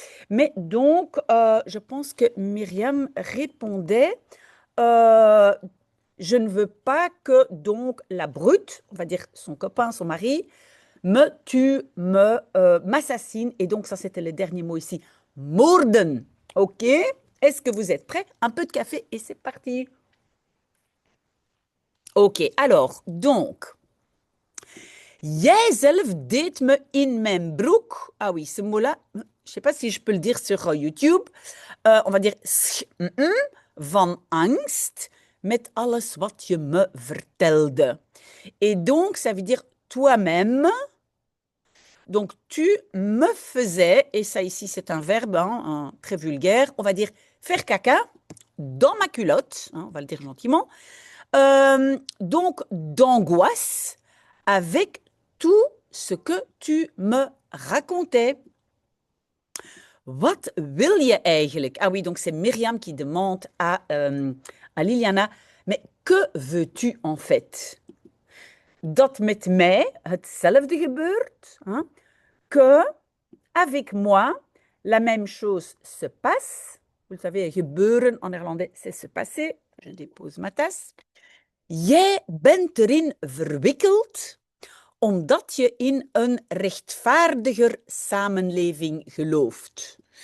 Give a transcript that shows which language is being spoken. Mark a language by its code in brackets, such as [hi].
[fr] Mais donc, je pense que Myriam répondait euh, je ne veux pas que donc la brute, on va dire son copain, son mari, me tue, m'assassine. Et donc ça, c'était le dernier mot ici. Moorden. OK? Est-ce que vous êtes prêts? Un peu de café et c'est parti. OK, alors, donc, [nl] jijzelf deed me in mijn broek. [fr] Ah oui, ce mot-là, je ne sais pas si je peux le dire sur YouTube. On va dire [nl] van angst met alles wat je me vertelde. [fr] Et donc, ça veut dire toi-même. Donc, tu me faisais, et ça ici c'est un verbe très vulgaire, on va dire faire caca dans ma culotte, on va le dire gentiment. Donc, d'angoisse avec tout ce que tu me racontais. [nl] Wat wil je eigenlijk? [fr] Ah oui, donc c'est Myriam qui demande à Liliana, mais que veux-tu en fait? [nl] Dat met mij hetzelfde gebeurt, [fr] hein, que avec moi, la même chose se passe. Vous le savez, gebeuren en néerlandais, c'est se passer. Je dépose ma tasse. [nl] Jij bent erin verwikkeld omdat je in een rechtvaardiger samenleving gelooft.